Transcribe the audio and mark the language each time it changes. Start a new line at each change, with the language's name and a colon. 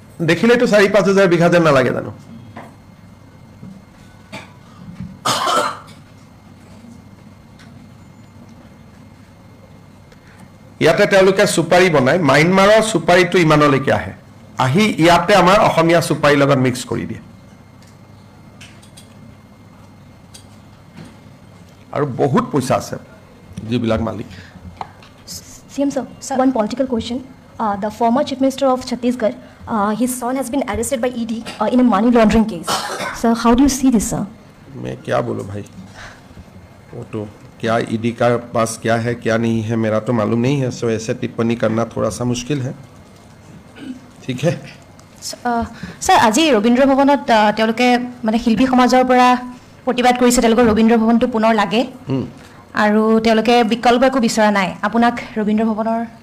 Assamese: দেখিলেতো 4-5 হাজাৰ বিঘা যেন নালাগে জানো ইয়াতে তেওঁলোকে সুপাৰী বনায় মাইনমাৰৰ সুপাৰীটো ইমানলৈকে আহি ইয়াতে আমাৰ অসমীয়া সুপাৰীৰ লগত মিক্স কৰি দিয়ে আৰু বহুত পইচা আছে যিবিলাক মালিক
English: CM sir, one political question. The former Chief Minister of Chhattisgarh, his son has been arrested by ED in a money laundering case. Sir, how do you see this, sir?
Hindi: मैं क्या बोलूं भाई वो तो क्या ईडी का पास क्या है क्या नहीं है मेरा तो मालूम नहीं है सो ऐसे टिप्पणी करना थोड़ा सा मुश्किल है ठीक है
Assamese: sir আজি ৰবীন্দ্ৰ ভৱনত তেওঁলোকে মানে শিল্পী সমাজৰ পৰা প্ৰতিবাদ কৰিছে তেওঁলোকৰ ৰবীন্দ্ৰ ভৱনটো পুনৰ লাগে আৰু তেওঁলোকে বিকল্প একো বিচৰা নাই আপোনাক ৰবীন্দ্ৰ ভৱনৰ